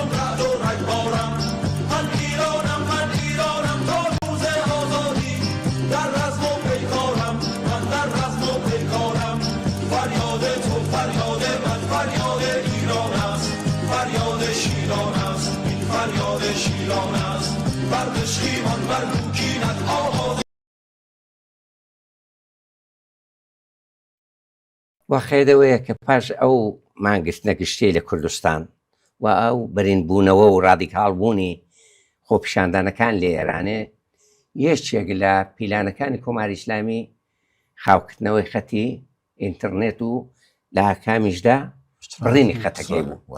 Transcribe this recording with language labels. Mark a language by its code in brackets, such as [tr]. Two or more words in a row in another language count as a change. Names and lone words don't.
[fa] رعد و رگبارم من ایرانم تا روز آزادی در رزم و پیکارم من در رزم و پیکارم فریاد تو فریاد من فریاد ایران است فریاد شیران است این فریاد شیران است بردش خیمان بر دوکینت آواز [ckb] وەخێدەوەیە کە پاش ئەو مانگشتنە گشتێ لە کوردستان و ئەو بەرینبوونەوە و ڕادیکاڵبوونی خۆپیشاندانەکان لە ئێرانێ یەکێک لە پیلانەکانی کۆماری ئیسلامی خاوکردنەوەی خەتی ئینتەرنێت و لە کامیشدا بڕینی خەتەکەی بوو.